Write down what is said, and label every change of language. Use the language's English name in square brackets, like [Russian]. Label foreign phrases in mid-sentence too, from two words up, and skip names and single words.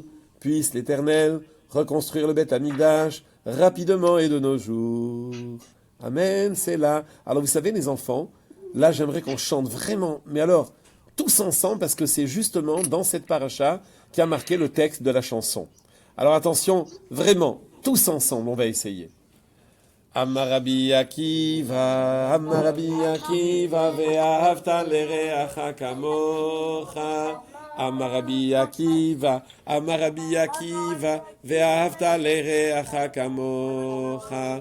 [French] Puisse l'Éternel reconstruire le [Hebrew] בית המקדש [French] rapidement et de nos jours. Amen, c'est là. Alors vous savez les enfants, là j'aimerais qu'on chante vraiment, mais alors tous ensemble parce que c'est justement dans cette paracha qui a marqué le texte de la chanson. Alors attention, vraiment, tous ensemble, on va essayer. [Hebrew] אמר רבי עקיבא ואהבת לרעך כמוך. אמר רבי עקיבא ואהבת לרעך כמוך.